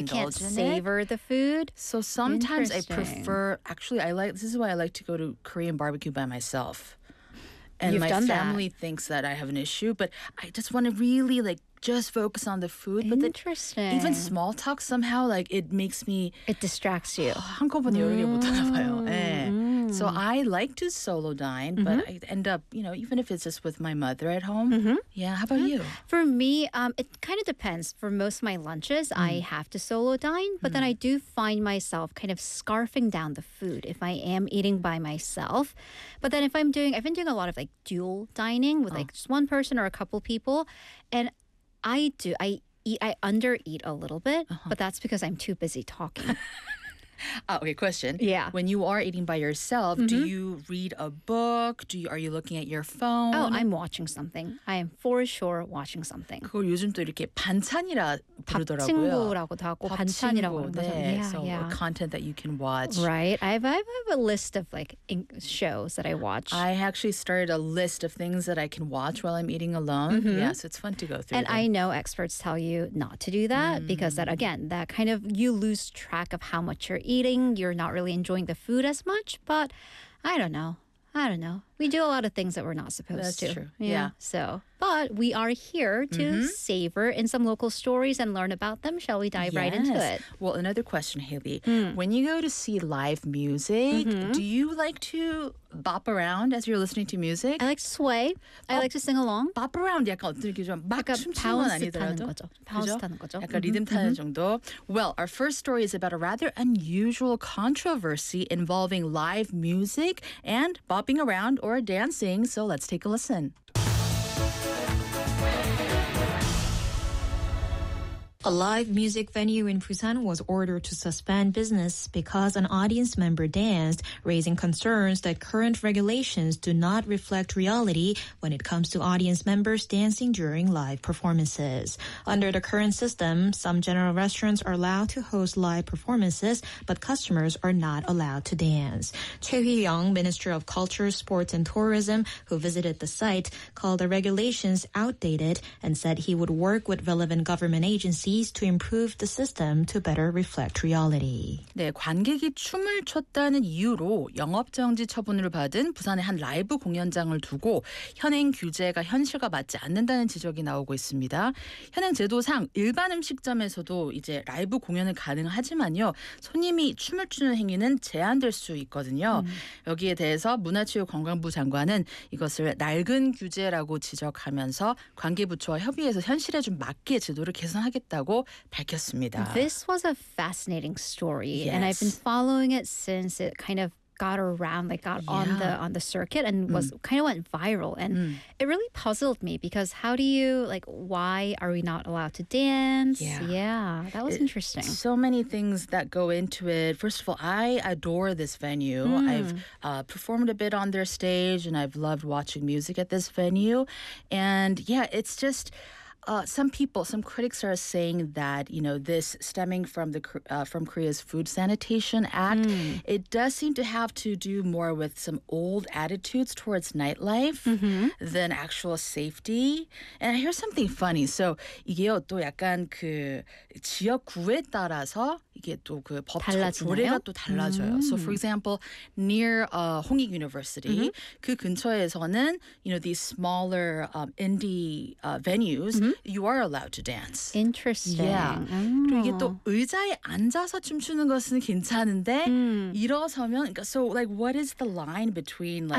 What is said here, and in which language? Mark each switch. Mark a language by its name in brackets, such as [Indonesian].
[English] indulge in it. You can't savor the food. So sometimes I prefer, actually, this is why I like to go to Korean barbecue by myself. And my family thinks that I have an issue, but I just want to really like just focus on the food. Interesting. Even small talk somehow, like it makes me... It distracts you. [Korean] 한꺼번에 요리 못하나봐요. [English] So I like to solo dine, mm-hmm. but I end up, you know, even if it's just with my mother at home. Mm-hmm. Yeah, how about you? For me, it kind of depends. For most of my lunches, I have to solo dine, but then I do find myself kind of scarfing down the food if I am eating by myself. But then if I'm doing, I've been doing a lot of like dual dining with like just one person or a couple people, and I under-eat a little bit, but that's because I'm too busy talking. Okay, question. Yeah. When you are eating by yourself, do you read a book? Are you looking at your phone? Oh, I'm watching something. I am for sure watching something. [Korean] 그걸 요즘 또 이렇게 반찬이라 부르더라고요. 밥친구라고도 하고 반찬이라고 하는 거죠. [English] 네, so yeah. Content that you can watch. Right. I have a list of like shows that I watch. I actually started a list of things that I can watch while I'm eating alone. Mm-hmm. Yeah, so it's fun to go through. And I know experts tell you not to do that because that, again, that kind of you lose track of how much you're eating, you're not really enjoying the food as much, but I don't know. We do a lot of things that we're not supposed to. That's true. Yeah. So, but we are here to savor in some local stories and learn about them. Shall we dive right into it? Well, another question, Haley. When you go to see live music, do you like to bop around as you're listening to music? I like to sway. I like to sing along. Bop around. [Korean] 약간 어떻게 좀 막 춤추는 건 아니더라도. 약간 리듬 타는 정도. [English] Well, our first story is about a rather unusual controversy involving live music and bopping around or dancing, so let's take a listen. A live music venue in Busan was ordered to suspend business because an audience member danced, raising concerns that current regulations do not reflect reality when it comes to audience members dancing during live performances. Under the current system, some general restaurants are allowed to host live performances, but customers are not allowed to dance. Choi Hee-young, Minister of Culture, Sports and Tourism, who visited the site, called the regulations outdated and said he would work with relevant government agencies to improve the system to better reflect reality. [Korean] 네, 관객이 춤을 췄다는 이유로 영업정지 처분을 받은 부산의 한 라이브 공연장을 두고 현행 규제가 현실과 맞지 않는다는 지적이 나오고 있습니다. 현행 제도상 일반 음식점에서도 이제 라이브 공연은 가능하지만요. 손님이 춤을 추는 행위는 제한될 수 있거든요. 여기에 대해서 문화체육관광부 장관은 이것을 낡은 규제라고 지적하면서 관계부처와 협의해서 현실에 좀 맞게 제도를 개선하겠다. [English] This was a fascinating story, yes. and I've been following it since it kind of got around, like got on the circuit and was kind of went viral. And it really puzzled me because how do you, like, why are we not allowed to dance? Yeah, that was interesting. So many things that go into it. First of all, I adore this venue. I've performed a bit on their stage and I've loved watching music at this venue. And yeah, it's just... some critics are saying that, you know, this stemming from Korea's Food Sanitation Act, it does seem to have to do more with some old attitudes towards nightlife than actual safety. And here's something funny. [Korean] So 이게 또 약간 그 지역 구에 따라서 이게 또 그 법적 조례가 또 달라져요. [English] So for example, near Hongik University, [Korean] 그 근처에서는, [English] you know, these smaller indie venues. You are allowed to dance. Interesting. [Korean] Yeah. 그리고 이게 또 의자에 앉아서 춤추는 것은 괜찮은데 일어서면, [English] so like, what is the line between like?